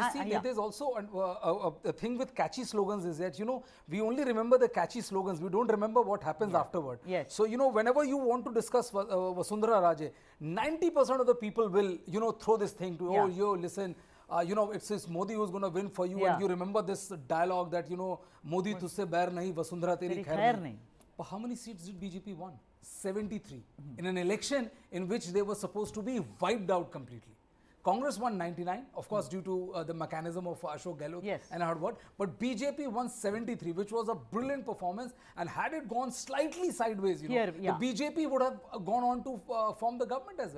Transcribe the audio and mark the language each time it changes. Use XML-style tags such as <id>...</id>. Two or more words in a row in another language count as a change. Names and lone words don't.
<en>Just see, there's also a thing with catchy slogans is that, you know, we only remember the catchy slogans. We don't remember what happens afterward. Yes. So, you know, whenever you want to discuss Vasundhara Raje, 90% of the people will, you know, throw this thing to, oh, yo, listen, you know, it's Modi who's going to win for you. And you remember this dialogue that, you know,</en> <hi>Modi tusse bair nahi, Vasundhara teri khair nahi.</hi> <en>But how many seats did BJP won? 73 in an election in which they were supposed to be wiped out completely. Congress won 99, of course, due to the mechanism of Ashok Gehlot and I heard what. But BJP won 73, which was a brilliant performance. And had it gone slightly sideways, you know, the BJP would have gone on to form the government as well.</en>